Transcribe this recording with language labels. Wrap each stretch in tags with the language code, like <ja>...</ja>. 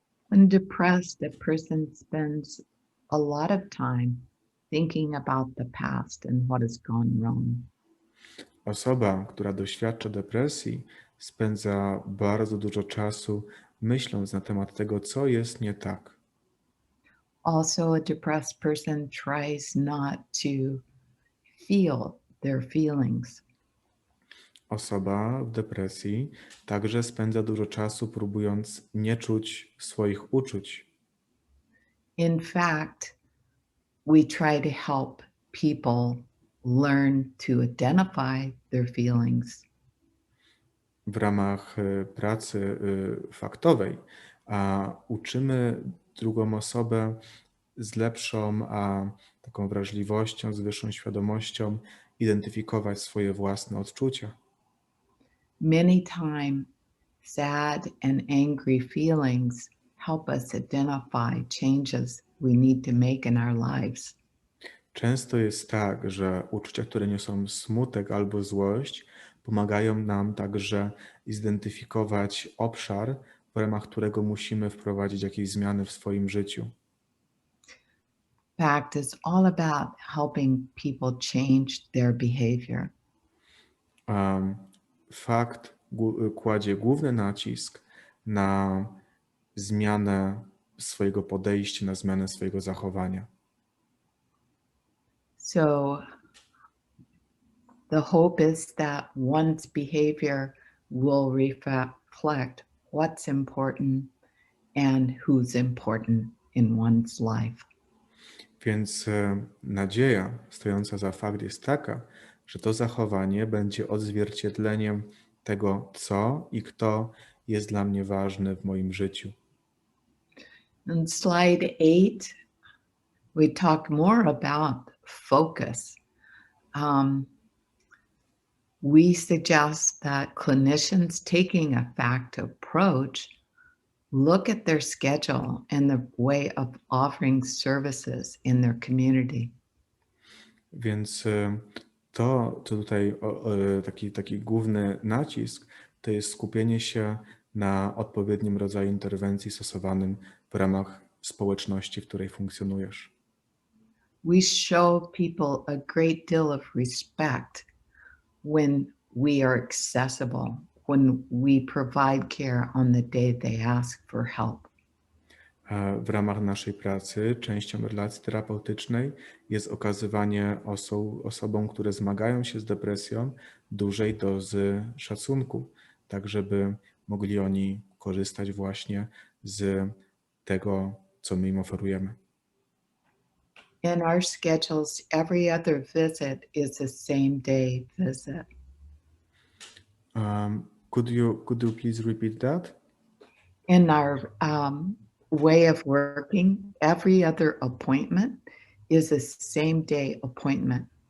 <en>When depressed, a person spends a lot of time thinking about the past and what has gone wrong.</en> <pl>Osoba, która doświadcza depresji, spędza bardzo dużo czasu myśląc na temat tego, co jest nie tak.</pl> <en>Also, a depressed person tries not to feel their feelings.</en> <pl>Osoba w depresji także spędza dużo czasu próbując nie czuć swoich uczuć.</pl> <en>In fact, we try to help people learn to identify their feelings.</en> <pl>W ramach pracy faktowej uczymy drugą osobę z lepszą taką wrażliwością, z wyższą świadomością identyfikować swoje własne odczucia.</pl> <en>Many times, sad and angry feelings help us identify changes we need to make in our lives.</en> <pl>Często jest tak, że uczucia, które niosą smutek albo złość, pomagają nam także zidentyfikować obszar, w ramach którego musimy wprowadzić jakieś zmiany w swoim życiu.</pl> <en>Fact is all about helping people change their behavior.</en> <pl>Fakt kładzie główny nacisk na zmianę swojego podejścia, na zmianę swojego zachowania.</pl> <en>So the hope is that one's behavior will reflect what's important and who's important in one's life.</en> <pl>Więc nadzieja stojąca za fakt jest taka, że to zachowanie będzie odzwierciedleniem tego, co i kto jest dla mnie ważny w moim życiu.</pl> <en>In slide 8, we talk more about focus. We suggest that clinicians taking a fact approach look at their schedule and the way of offering services in their community.</en> <pl>Więc to, co tutaj taki główny nacisk, to jest skupienie się na odpowiednim rodzaju interwencji stosowanym w ramach społeczności, w której funkcjonujesz.</pl> <en>We show people a great deal of respect when we are accessible, when we provide care on the day they ask for help.</en> <pl>W ramach naszej pracy częścią relacji terapeutycznej jest okazywanie osobom, które zmagają się z depresją, dużej dozy szacunku, tak żeby mogli oni korzystać właśnie z tego, co my im oferujemy.</pl> <en>In our schedules, every other visit is a same day visit. Could you please repeat that? In our way of working, every other appointment is a same day appointment.</en>